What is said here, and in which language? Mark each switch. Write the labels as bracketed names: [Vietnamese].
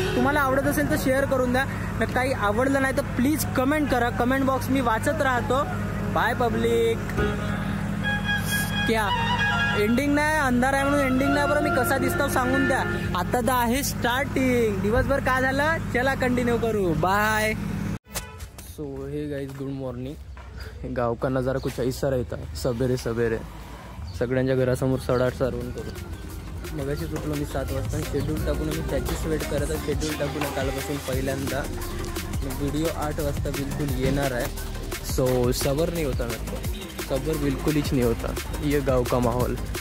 [Marathi] तुम्हाला आवडत असेल तर शेअर करून द्या. काही आवडलं नाही तर प्लीज कमेंट करा. कमेंट बॉक्स मी वाचत राहतो. By public. क्या एंडिंग नाही, अंधार आहे म्हणून एंडिंग नाही. बरं मी कसा दिसतो सांगून द्या. आता तर आहे स्टार्टिंग. दिवसभर काय झालं चला कंटिन्यू करू. [English] Bye. So hey guys good morning. [Hindi] गाव का नजारा कुछ ऐसा रहता सबेरे सबेरे. [Marathi] सगळ्यांच्या घरासमोर सडाट सारवून करू. मगाशी सुटलो मी 7 वाजता. शेड्यूल टाकून मी त्याचीच वेट करत आहे. शेड्यूल टाकून कालपासून पहिल्यांदा. व्हिडिओ 8 वाजता बिलकुल येणार आहे. [Hindi] सो सबर नहीं होता मेरे को, सबर बिल्कुल ही नहीं होता. ये गाव का माहौल.